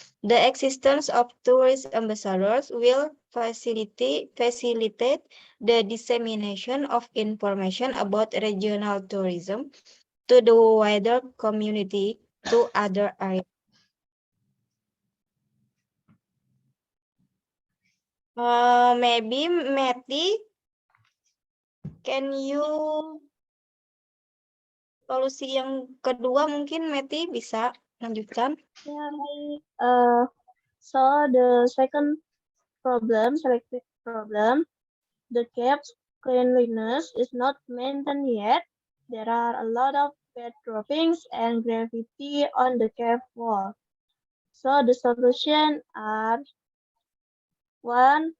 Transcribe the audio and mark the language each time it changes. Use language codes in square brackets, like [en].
[en] The existence of tourist ambassadors will facilitate the dissemination of information about regional tourism to the wider community to other areas. Maybe Matty, can you [id] solusi yang kedua mungkin Matty bisa lanjutkan? Yeah, baik. [en] So the second problem, selected problem, the cave's cleanliness is not maintained yet. There are a lot of bed droppings and graffiti on the cave wall. So the solution are: 1.